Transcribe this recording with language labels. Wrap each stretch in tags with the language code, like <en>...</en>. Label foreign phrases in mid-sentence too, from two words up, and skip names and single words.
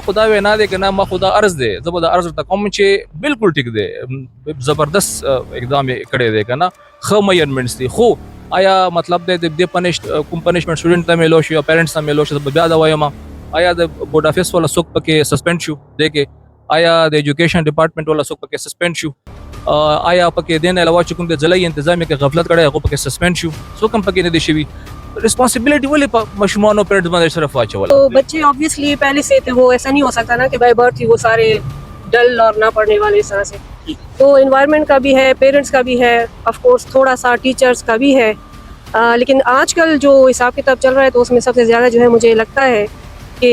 <ps>خو دا وینا دی که نه ما خو دا عرض دی زه به دا عرض ورته کوم چې بالکل ټیک دی زبردست اقدام یې کړی دی که نه ښه میجرمنټس دي خو آیا مطلب دی د دې کوم پنشمنټ سټوډنټ ته میلو شي یا پیرنټس ته میلو شي بیا دا وایم آیا د بورډ افیس والا څوک پکې سسپینډ شو دی کې آیا د ایجوکیشن ډپارټمنټ والا څوک پکې سسپینډ شو آیا پکې دې نه علاوه چې کوم د ضلعي انتظامیه کې غفلت کړی هغه پکې سسپینډ شو څوک هم پکې نه دي شوي रिस्पॉन्सिबिलिटी ولې په ماشومانو پیرنټس باندې صرف واچول</ps> <hi>तो बच्चे ऑब्वियसली पहले से थे वो ऐसा नहीं हो सकता ना कि</hi> <en>by birth</en> <hi>ही वो सारे डल और ना पढ़ने वाले इस तरह से तो इन्वायरमेंट का भी है पेरेंट्स का भी है</hi> <en>of course</en> <hi>थोड़ा सा टीचर्स का भी है लेकिन आजकल जो हिसाब किताब चल रहा है तो उसमें सबसे ज़्यादा जो है मुझे लगता है कि</hi>